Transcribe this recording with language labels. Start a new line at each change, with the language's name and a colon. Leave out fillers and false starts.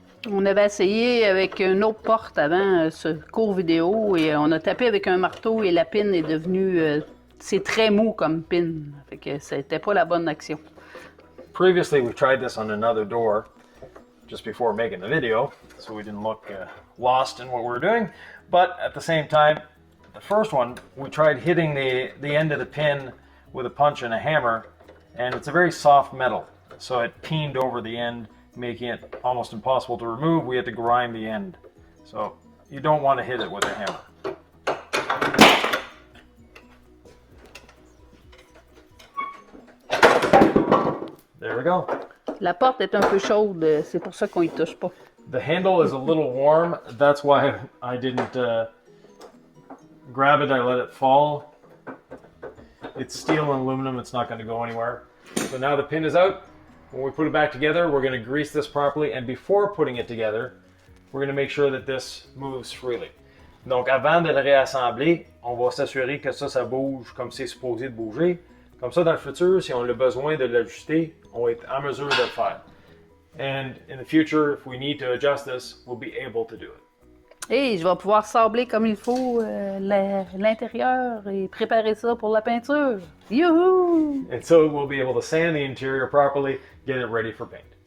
French: On avait essayé avec une autre porte avant ce cours vidéo et on a tapé avec un marteau et la pin est devenue... c'est très mou comme pin. Fait que c'était pas la bonne action.
English: Previously we tried this on another door just before making the video, so we didn't look lost in what we were doing. But at the same time, the first one, we tried hitting the end of the pin with a punch and a hammer, and it's a very soft metal, so it peened over the end, making it almost impossible to remove. We had to grind the end. So you don't want to hit it with a hammer. There we go.
French: La porte est un peu chaude, c'est pour ça qu'on y touche pas.
English: The handle is a little warm. That's why I didn't grab it. I let it fall. It's steel and aluminum. It's not going to go anywhere. So now the pin is out. When we put it back together, we're going to grease this properly. And before putting it together, we're going to make sure that this moves freely.
French: Donc avant de le réassembler, on va s'assurer que ça bouge comme c'est supposé de bouger. Comme ça, dans le futur, si on a besoin de l'ajuster, on va être en mesure de le faire.
English: And in the future, if we need to adjust this, we'll be able to do it.
French: Et je vais pouvoir sabler comme il faut l'intérieur et préparer ça pour la peinture. Youhou!
English: And so we'll be able to sand the interior properly, get it ready for paint.